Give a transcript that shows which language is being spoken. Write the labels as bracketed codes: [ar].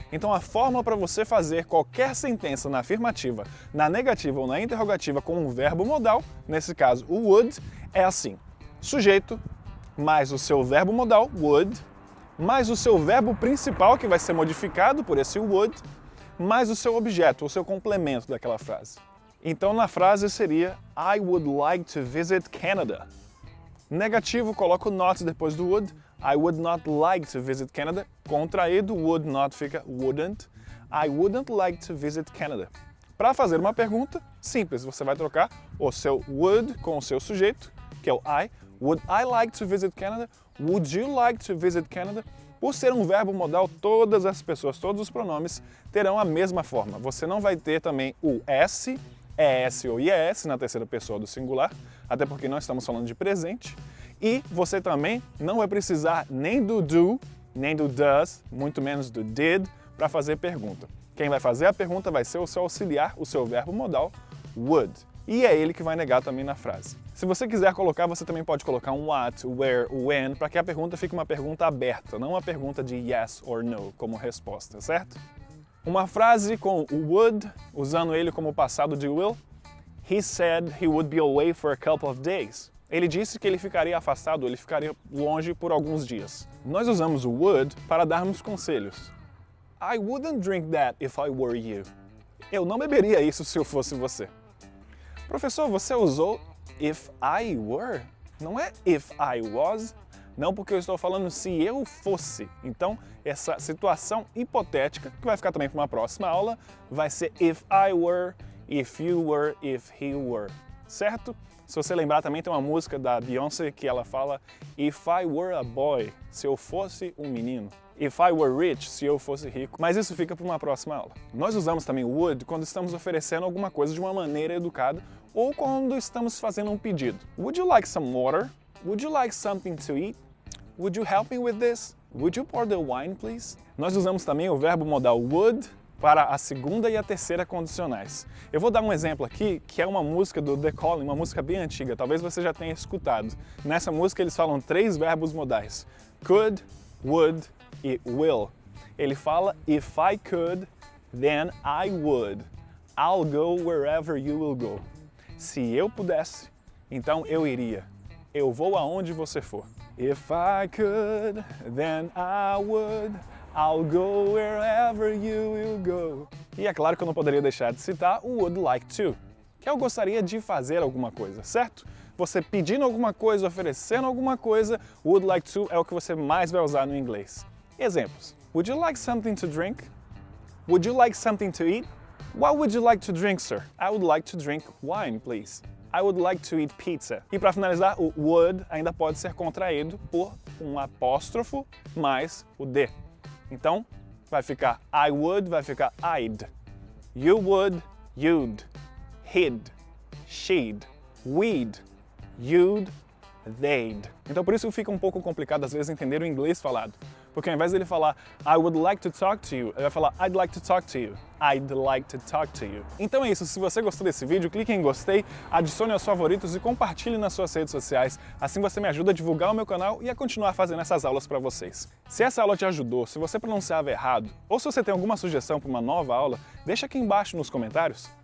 [pt] Então a fórmula para você fazer qualquer sentença na afirmativa, na negativa ou na interrogativa com um verbo modal, nesse caso o would, é assim. Sujeito, mais o seu verbo modal, would, mais o seu verbo principal, que vai ser modificado por esse would, mais o seu objeto, o seu complemento daquela frase. Então na frase seria [en] I would like to visit Canada. [pt] Negativo, coloco not depois do would. [en] I would not like to visit Canada. Contraído, would not fica wouldn't. I wouldn't like to visit Canada. [pt] Para fazer uma pergunta, simples, você vai trocar o seu would com o seu sujeito, que é o I. [en] Would I like to visit Canada? Would you like to visit Canada? [pt] Por ser um verbo modal, todas as pessoas, todos os pronomes terão a mesma forma. Você não vai ter também o S, ES ou IES na terceira pessoa do singular, até porque nós estamos falando de presente. E você também não vai precisar nem do do, nem do does, muito menos do did, para fazer pergunta. Quem vai fazer a pergunta vai ser o seu auxiliar, o seu verbo modal, would. E é ele que vai negar também na frase. Se você quiser colocar, você também pode colocar um what, where, when, para que a pergunta fique uma pergunta aberta, não uma pergunta de [en] yes or no [pt] como resposta, certo? Uma frase com o would, usando ele como passado de will. [en] He said he would be away for a couple of days. [pt] Ele disse que ele ficaria afastado, ele ficaria longe por alguns dias. Nós usamos o would para darmos conselhos. [en] I wouldn't drink that if I were you. [pt] Eu não beberia isso se eu fosse você. Professor, você usou [en] if I were? [pt] Não é [en] if I was? [pt] Não, porque eu estou falando se eu fosse. Então, essa situação hipotética, que vai ficar também para uma próxima aula, vai ser [en] if I were, if you were, if he were. [pt] Certo? Se você lembrar, também tem uma música da Beyoncé que ela fala [en] if I were a boy, [pt] se eu fosse um menino. [en] If I were rich, [pt] se eu fosse rico. Mas isso fica para uma próxima aula. Nós usamos também o would quando estamos oferecendo alguma coisa de uma maneira educada ou quando estamos fazendo um pedido. [en] Would you like some water? Would you like something to eat? Would you help me with this? Would you pour the wine, please? [pt] Nós usamos também o verbo modal would para a segunda e a terceira condicionais. Eu vou dar um exemplo aqui, que é uma música do The Calling, uma música bem antiga, talvez você já tenha escutado. Nessa música eles falam 3 verbos modais: could, would e will. Ele fala [en] if I could, then I would. I'll go wherever you will go. [pt] Se eu pudesse, então eu iria. Eu vou aonde você for. [en] If I could, then I would. I'll go wherever you will go. [pt] E é claro que eu não poderia deixar de citar o would like to, que eu gostaria de fazer alguma coisa, certo? Você pedindo alguma coisa, oferecendo alguma coisa, would like to é o que você mais vai usar no inglês. Exemplos. [en] Would you like something to drink? Would you like something to eat? What would you like to drink, sir? I would like to drink wine, please. I would like to eat pizza. [pt] E para finalizar, o would ainda pode ser contraído por um apóstrofo mais o D. Então, vai ficar [en] I would, [pt] vai ficar [en] I'd. You would, you'd. He'd, she'd. we'd, you'd, they'd. [pt] Então por isso fica um pouco complicado às vezes entender o inglês falado. Porque ao invés dele falar [en] I would like to talk to you, [pt] ele vai falar [en] I'd like to talk to you. I'd like to talk to you. [pt] Então é isso, se você gostou desse vídeo, clique em gostei, adicione aos favoritos e compartilhe nas suas redes sociais. Assim você me ajuda a divulgar o meu canal e a continuar fazendo essas aulas para vocês. Se essa aula te ajudou, se você pronunciava errado, ou se você tem alguma sugestão para uma nova aula, deixa aqui embaixo nos comentários.